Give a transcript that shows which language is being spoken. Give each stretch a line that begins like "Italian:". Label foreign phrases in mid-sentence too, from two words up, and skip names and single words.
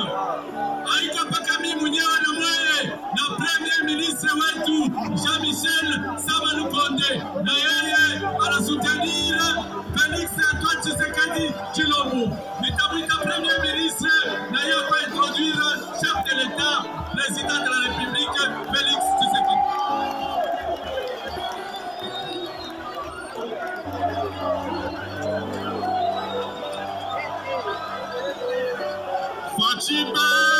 Swahili: Haiko mpaka mimi mwenyewe na mweye na
French: Premier ministre
Swahili: wetu Jean-Michel Samalukonde, na yeye anasutenir Félix Antoine Tshisekedi Tshilombo. Nitamwita
French: Premier ministre
Swahili: na yeye kwa introduire
French: chef de l'État, président de la République,
Swahili: Félix Tshisekedi. Fatima!